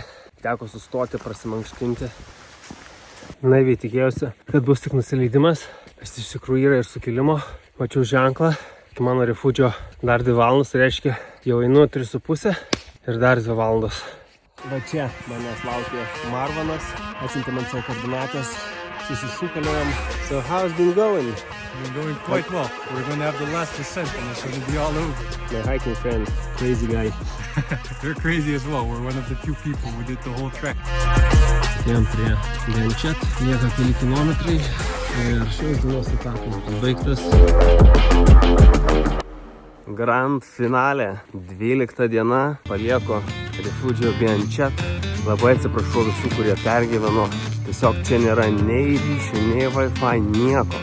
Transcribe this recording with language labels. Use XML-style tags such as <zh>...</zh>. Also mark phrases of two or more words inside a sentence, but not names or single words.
<lt>Teko sustoti, prasimankštinti. Naiviai tikėjausi, kad bus tik nusileidimas. Bet iš tikrųjų yra ir sukilimo. Mačiau ženklą. Iki mano refudžio dar 2 valandos, tai reiškia jau einu 3,5 ir dar 2 valandos. Va čia manęs laukia Marvanas, atsiuntė man savo koordinates, susišūkaliojam.</lt> <en>So how's been going? Been going quite well. We're going to have the last descent and it's going to be all over. My hiking friend, crazy guy. They're crazy as well. We're one of the few people who did the whole trek.</en> <lt>Atėjom prie Benchet, lieka keli kilometrai ir šios dienos etapas baigtas. Grand finale, 12 diena, palieku refudžio Benchet. Labai atsiprašau visų, kurie pergyveno. Tiesiog čia nėra nei ryšių, nei Wi-Fi, nieko.</lt>